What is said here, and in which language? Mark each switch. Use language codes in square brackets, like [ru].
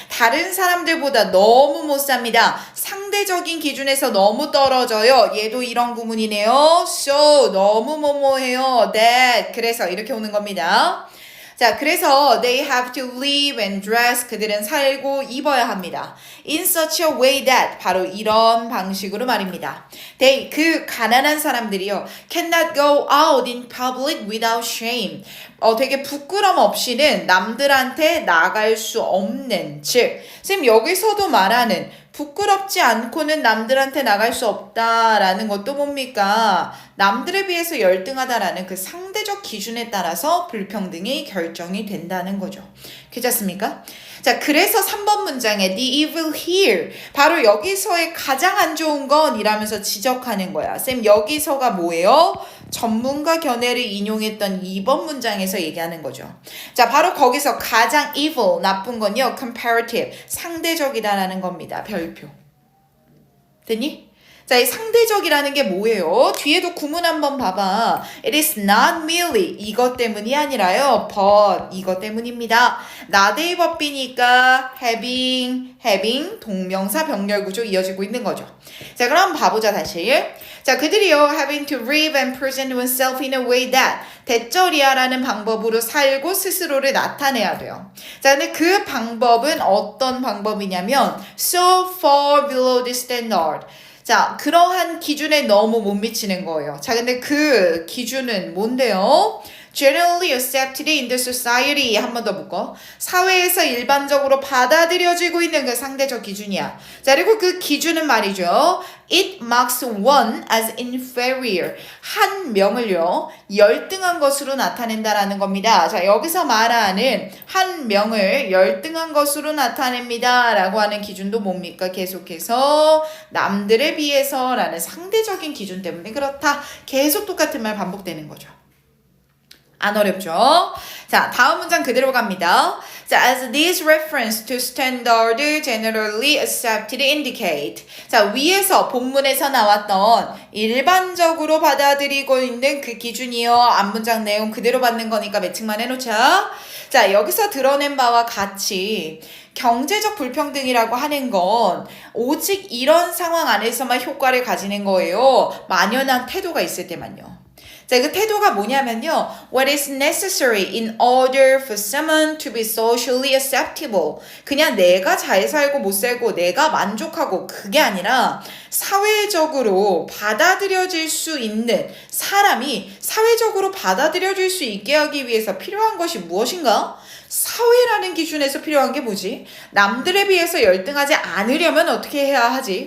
[ko] 다른 사람들보다 너무 못 삽니다. 상대적인 기준에서 너무 떨어져요. 얘도 이런 구문이네요. so, 너무 뭐뭐해요. that, 그래서 이렇게 오는 겁니다. 자, 그래서 [en] they have to live and dress. [ko] 그들은 살고 입어야 합니다. [en] In such a way that [ko] 바로 이런 방식으로 말입니다. They, 그 가난한 사람들이요. [en] cannot go out in public without shame. [ko] 되게 부끄럼 없이는 남들한테 나갈 수 없는, 즉 쌤 여기서도 말하는 부끄럽지 않고는 남들한테 나갈 수 없다라는 것도 뭡니까? 남들에 비해서 열등하다라는 그 상대적 기준에 따라서 불평등이 결정이 된다는 거죠. 괜찮습니까? 자, 그래서 3번 문장에 [en] the evil here, [ko] 바로 여기서의 가장 안 좋은 건 이라면서 지적하는 거야. 쌤 여기서가 뭐예요? 전문가 견해를 인용했던 2번 문장에서 얘기하는 거죠. 자, 바로 거기서 가장 evil, 나쁜 건요. comparative, 상대적이다라는 겁니다. 별표. 됐니? 자, 이 상대적이라는 게 뭐예요? 뒤에도 구문 한번 봐봐. [en] It is not merely [ko] 이것 때문이 아니라요. but 이것 때문입니다. 나대의 법비니까 having 동명사 병렬 구조 이어지고 있는 거죠. 자, 그럼 봐보자 다시. 자, 그들이요 [en] having to live and present oneself in a way that [ko] 대절이야라는 방법으로 살고 스스로를 나타내야 돼요. 자, 근데 그 방법은 어떤 방법이냐면 [en] so far below the standard. [ko] 자, 그러한 기준에 너무 못 미치는 거예요. 자, 근데 그 기준은 뭔데요? [en] Generally accepted in the society. [ko] 한 번 더 묶어. 사회에서 일반적으로 받아들여지고 있는 그 상대적 기준이야. 자, 그리고 그 기준은 말이죠. [en] It marks one as inferior. [ko] 한 명을요, 열등한 것으로 나타낸다라는 겁니다. 자, 여기서 말하는 한 명을 열등한 것으로 나타냅니다. 라고 하는 기준도 뭡니까? 계속해서 남들에 비해서 라는 상대적인 기준 때문에 그렇다. 계속 똑같은 말 반복되는 거죠. 안 어렵죠? 자, 다음 문장 그대로 갑니다. [en] 자, as this reference to standard generally accepted indicate. [ko] 자, 위에서 본문에서 나왔던 일반적으로 받아들이고 있는 그 기준이요. 앞문장 내용 그대로 받는 거니까 매칭만 해놓자. 자, 여기서 드러낸 바와 같이 경제적 불평등이라고 하는 건 오직 이런 상황 안에서만 효과를 가지는 거예요. 만연한 태도가 있을 때만요. 자, 그 태도가 뭐냐면요. [en] What is necessary in order for someone to be socially acceptable. [ko] 그냥 내가 잘 살고 못 살고 내가 만족하고 그게 아니라 사회적으로 받아들여질 수 있는 사람이 사회적으로 받아들여질 수 있게 하기 위해서 필요한 것이 무엇인가? 사회라는 기준에서 필요한 게 뭐지? 남들에 비해서 열등하지 않으려면 어떻게 해야 하지?